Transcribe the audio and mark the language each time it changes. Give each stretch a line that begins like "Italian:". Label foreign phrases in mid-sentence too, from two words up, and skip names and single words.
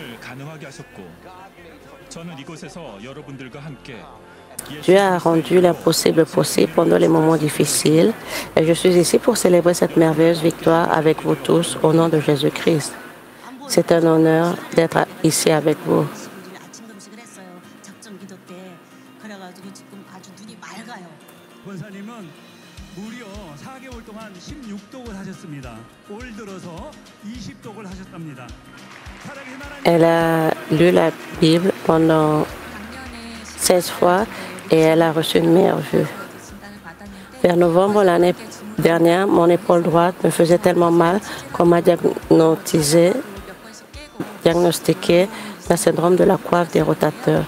French: Dieu a rendu l'impossible possible pendant les moments difficiles, et je suis ici pour célébrer cette merveilleuse victoire avec vous tous au nom de Jésus-Christ. C'est un honneur d'être ici avec vous.
Korean: 권사님은 무려 4개월 동안 16독을 하셨습니다. 올 들어서 20독을 하셨답니다.
French: Elle a lu la Bible pendant 16 fois et elle a reçu une meilleure vue. Vers novembre l'année dernière, mon épaule droite me faisait tellement mal qu'on m'a diagnostiqué un syndrome de la coiffe des rotateurs.